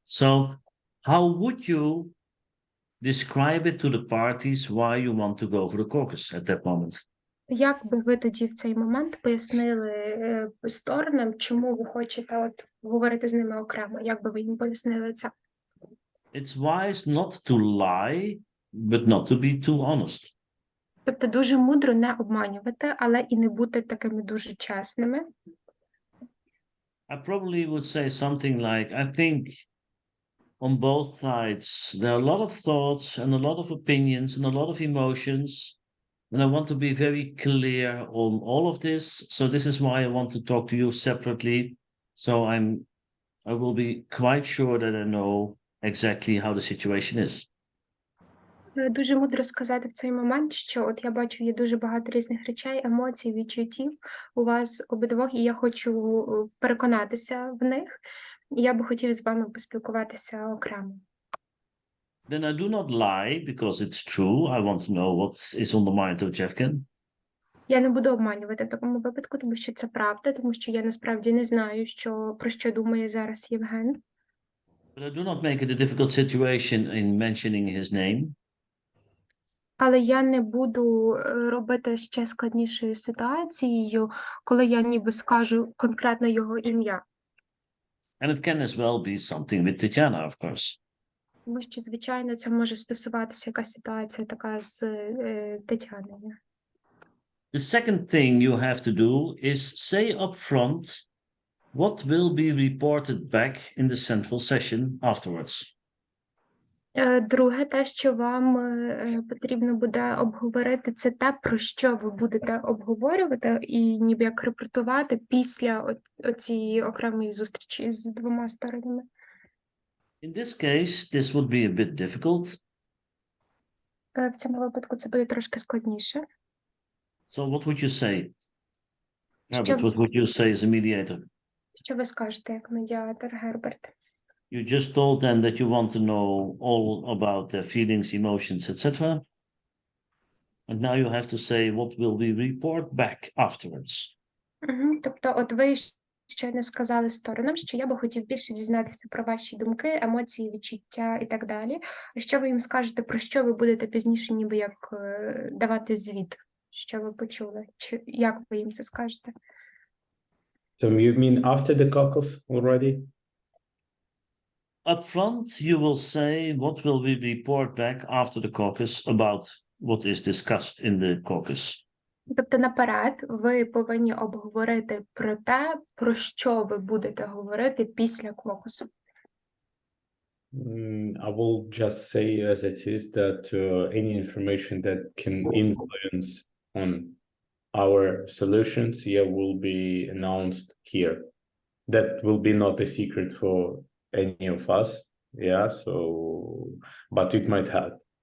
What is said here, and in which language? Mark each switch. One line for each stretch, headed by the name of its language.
English: So, how would you describe it to the parties why you want to go for the caucus at that moment?
Ukrainian: Як би ви тоді в цей момент пояснили сторонам, чому ви хочете от говорити з ними окремо? Як би ви їм пояснили це?
English: It's wise not to lie, but not to be too honest.
Ukrainian: Тобто дуже мудро не обманювати, але і не бути такими дуже чесними.
English: I probably would say something like, I think on both sides there are a lot of thoughts and a lot of opinions and a lot of emotions. And I want to be very clear on all of this. So this is why I want to talk to you separately. So I will be quite sure that I know exactly how the situation is.
Ukrainian: Дуже мудро сказати в цей момент, що от я бачу, є дуже багато різних речей, емоцій, відчуттів у вас обидвох, і я хочу переконатися в них. І я би хотів з вами поспілкуватися окремо.
English: Then I do not lie because it's true. I want to know what is on the mind of Jeffken.
Ukrainian: Я не буду обманювати в такому випадку, тому що це правда, тому що я насправді не знаю, про що думає зараз Євген.
English: But I do not make it a difficult situation in mentioning his name.
Ukrainian: Але я не буду робити ще складнішою ситуацією, коли я ніби скажу конкретно його ім'я.
English: And it can as well be something with Tatiana, of course.
Ukrainian: Тому що, звичайно, це може стосуватися якась ситуація така з Тетяною.
English: The second thing you have to do is say up front what will be reported back in the central session afterwards.
Ukrainian: Друге, те, що вам потрібно буде обговорити, це те, про що ви будете обговорювати і ніби як репортувати після оцієї окремої зустрічі з двома сторонами.
English: In this case, this would be a bit difficult.
Ukrainian: В цьому випадку це буде трошки складніше.
English: So what would you say?
Ukrainian: Що,
English: Herbert, what would you say as a mediator?
Ukrainian: що ви скажете як медіатор, Герберт?
English: You just told them that you want to know all about their feelings, emotions, etc. And now you have to say what will we report back afterwards.
Ukrainian: Тобто, от ви щойно сказали сторонам, що я би хотів більше дізнатися про ваші думки, емоції, відчуття і так далі. А що ви їм скажете, про що ви будете пізніше ніби як давати звіт? Що ви почули? Чи як ви їм це скажете?
English: So you mean after the caucus already? Up front, you will say what will we report back after the caucus about what is discussed in the caucus.
Ukrainian: Тобто наперед ви повинні обговорити про те, про що ви будете говорити після кокусу.
English: I will just say as it is that any information that can influence on our solutions, will be announced here. That will be not a secret for any of us, so, but it might help.